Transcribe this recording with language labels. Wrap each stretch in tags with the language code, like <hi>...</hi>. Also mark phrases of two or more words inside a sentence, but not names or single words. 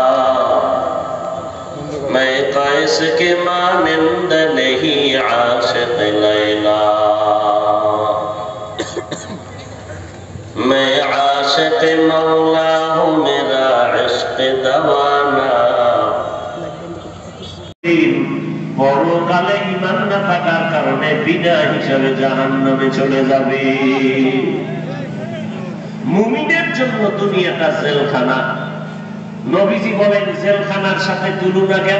<ur>میں قیس کے مانند نہیں عاشق لیلا میں عاشق مولا ہوں میرا عشق دوانا</ur> <bn>পরকালে ঈমান না থাকার কারণে বিনা হিসাবে জাহান্নামে চলে যাবে। মুমিনের জন্য দুনিয়াটা জেলখানা। নবীজি বলেন জেলখানার সাথে তুলনা কেন?</bn>